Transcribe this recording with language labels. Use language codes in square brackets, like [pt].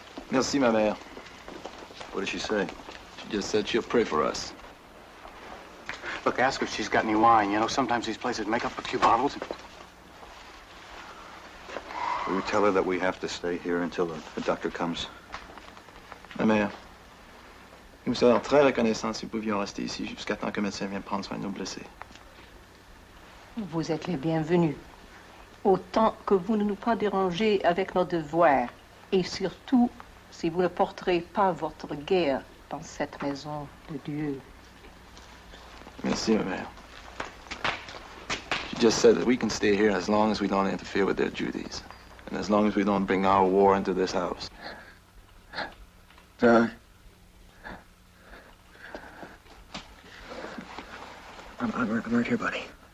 [fr] Merci, ma mère. [en] What did she say? She just said she'll pray for us. Look, ask her if she's got any wine. You know, sometimes these places make up a few bottles. Will you tell her that we have to stay here until the doctor comes? [fr] Ma mère, nous serions très reconnaissants si nous pouvions rester ici jusqu'à temps que le médecin vienne prendre soin de nos blessés. Vous êtes les bienvenus. Autant que vous ne nous pas dérangez avec nos devoirs. Et surtout, si vous ne porterez pas votre guerre dans cette maison de Dieu. Merci, ma mère. [en] She just said that we can stay here as long as we don't interfere with their duties. And as long as we don't bring our war into this house. Doug. I'm right here, buddy.